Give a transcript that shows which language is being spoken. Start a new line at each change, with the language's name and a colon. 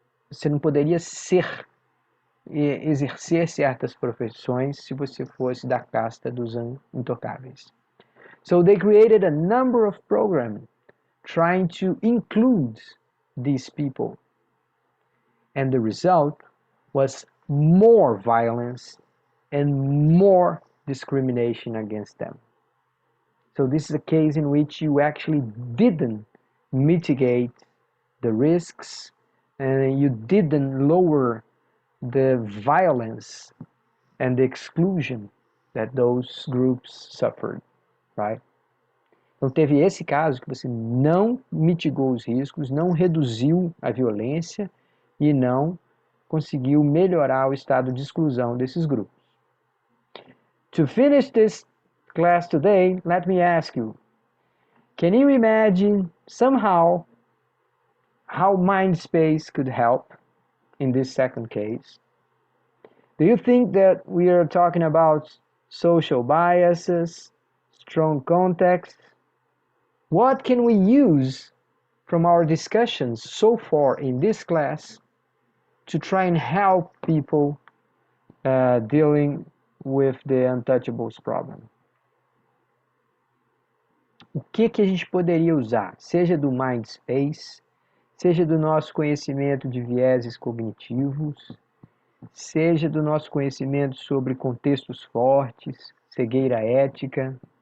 Portuguese: Você não poderia exercer certas profissões se você fosse da casta dos intocáveis.
English: So they created a number of programs trying to include these people. And the result was more violence and more discrimination against them. So this is a case in which you actually didn't mitigate the risks and you didn't lower the violence and the exclusion that those groups suffered, right?
Portuguese: Então teve esse caso que você não mitigou os riscos, não reduziu a violência e não conseguiu melhorar o estado de exclusão desses grupos.
English: To finish this class today, let me ask you, can you imagine somehow how mind space could help in this second case? Do you think that we are talking about social biases, strong context? What can we use from our discussions so far in this class to try and help people dealing with the untouchables problem?
Portuguese: O que a gente poderia usar, seja do mind space, seja do nosso conhecimento de vieses cognitivos, seja do nosso conhecimento sobre contextos fortes, cegueira ética?